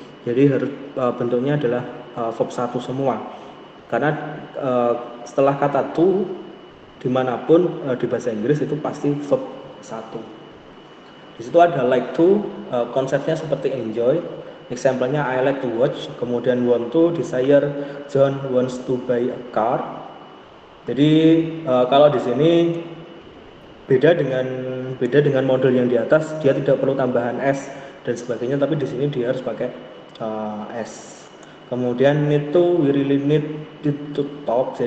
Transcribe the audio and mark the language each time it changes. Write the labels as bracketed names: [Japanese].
[Indonesian] Jadi harus bentuknya adalah verb 1 semua. Karena setelah kata to dimanapun di bahasa Inggris itu pasti verb 1. Di situ ada like to, konsepnya seperti enjoy. [English] Example-nya I like to watch, [Indonesian] kemudian [English] want to, desire, John wants to buy a car. [Indonesian] Jadi kalau di sini beda dengan model yang di atas, dia tidak perlu tambahan s dan sebagainya, tapi di sini dia harus pakai s. Kemudian [English] need to, we really need to talk.